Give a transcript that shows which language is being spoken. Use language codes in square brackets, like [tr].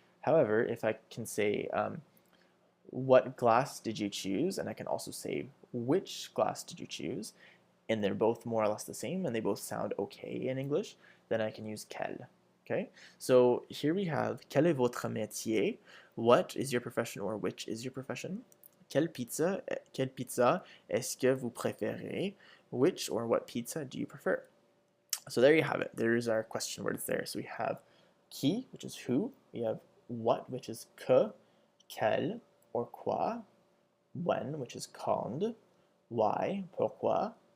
[en] However, if I can say what glass did you choose, and I can also say which glass did you choose, and they're both more or less the same and they both sound okay in English, then I can use quel. Okay, so here we have [fr] quel est votre métier? [en] What is your profession, or which is your profession? [fr] Quelle pizza est-ce que vous préférez? [en] Which or what pizza do you prefer? So there you have it. There's our question words there. So we have qui, which is who. We have what, which is que, quel, or quoi. When, which is quand. Why, pourquoi.